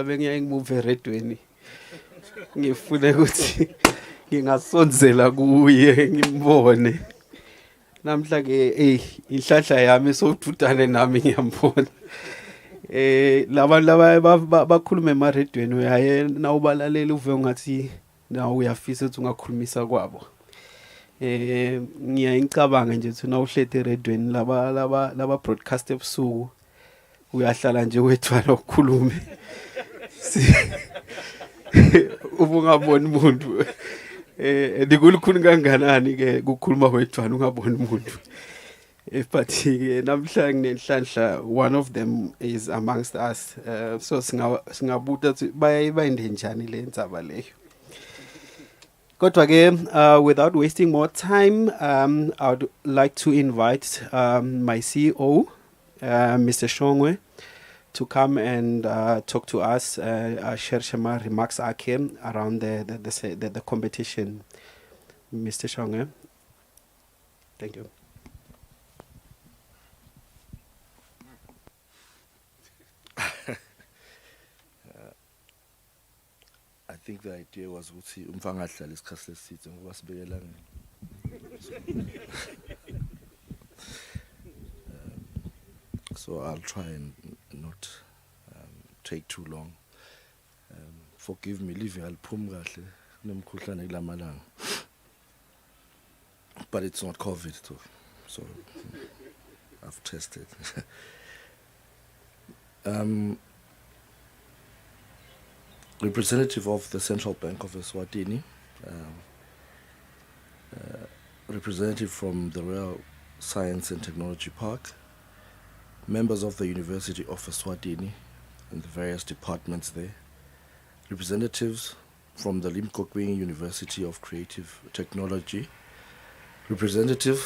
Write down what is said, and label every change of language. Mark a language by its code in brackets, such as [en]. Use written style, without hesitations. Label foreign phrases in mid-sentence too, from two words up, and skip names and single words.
[ss] bengiya ngimove eredweni ngifune ukuthi ngingasondzela kuye ngimbone namhla ke inhlahla yami sowududane nami ngiyambona labantu laba bakhuluma emaredweni uyaye nawubalalela uve ngathi nawe uyafisa ukuthi ungakhulumisa kwabo ngiyayicabanga nje ukuthi nawuhlete eredweni laba broadcast ebusuku uyahlala nje wethwana ukukhulume ubungaboni umuntu ndikulukhuni kanganani ke ukukhuluma wethwana ungaboni umuntu but namhla nginenhlanhla [en] one of them is amongst us [ss] so singabuta ukuthi bayinde njani le ndzaba leyo. Kodwa ke [en] without wasting more time, I would like to invite my CEO, Mr. Shongwe, to come and talk to us, share some remarks around the competition. Mr. Shongwe, thank you. I think the idea was [ss] ukuthi umfangadlala isikhathi lesithe ngoba sibekelana. [en] So I'll try and not take too long. Forgive me, [ss] leave aliphumi kahle kunemkhuhlane kulamalanga. [en] But it's not COVID too. So I've tested. Representative of the Central Bank of Eswatini, representative from the Royal Science and Technology Park, members of the University of Eswatini and the various departments there, representatives from the Limpopo University of Creative Technology, representatives